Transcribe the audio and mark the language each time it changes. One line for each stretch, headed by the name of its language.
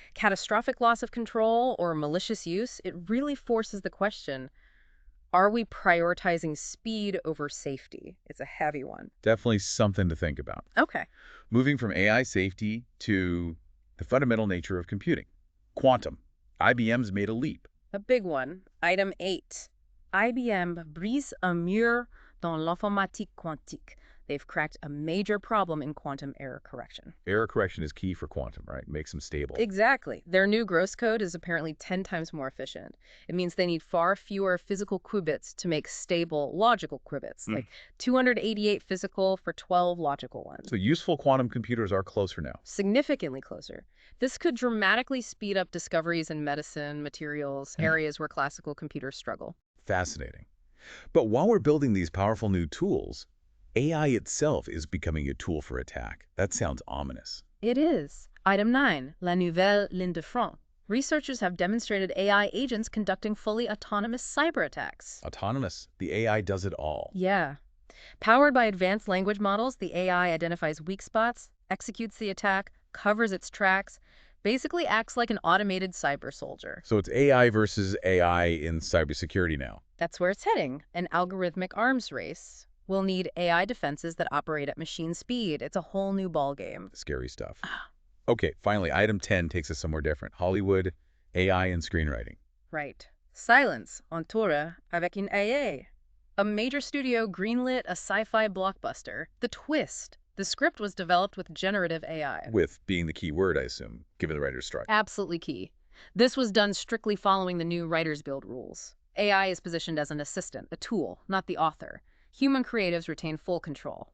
English: Catastrophic loss of control or malicious use, it really forces the question, are we prioritizing speed over safety? It's a heavy one. Definitely something to think about. Okay. Moving from AI safety to the fundamental nature of computing. Quantum. IBM's made a leap. A big one. Item 8.
French: IBM brise un mur dans l'informatique quantique.
English: They've cracked a major problem in quantum error correction. Error correction is key for quantum, right? Makes them stable. Exactly. Their new gross code is apparently 10 times more efficient. It means they need far fewer physical qubits to make stable logical qubits, like 288 physical for 12 logical ones. So useful quantum computers are closer now. Significantly closer. This could dramatically speed up discoveries in medicine, materials, areas where classical computers struggle. Fascinating. But while we're building these powerful new tools, AI itself is becoming a tool for attack. That sounds ominous. It is.
French: Item 9, la nouvelle ligne de front.
English: Researchers have demonstrated AI agents conducting fully autonomous cyber attacks. Autonomous. The AI does it all. Yeah. Powered by advanced language models, the AI identifies weak spots, executes the attack, covers its tracks, basically acts like an automated cyber soldier. So it's AI versus AI in cybersecurity now. That's where it's heading, an algorithmic arms race. We'll need AI defenses that operate at machine speed. It's a whole new ballgame. Scary stuff. Okay, finally, item 10 takes us somewhere different. Hollywood, AI and screenwriting. Right.
French: Silence on tour avec une AI.
English: A major studio greenlit a sci-fi blockbuster. The twist. The script was developed with generative AI. With being the key word, I assume, given the writer's strike. Absolutely key. This was done strictly following the new Writers Guild rules. AI is positioned as an assistant, a tool, not the author. Human creatives retain full control.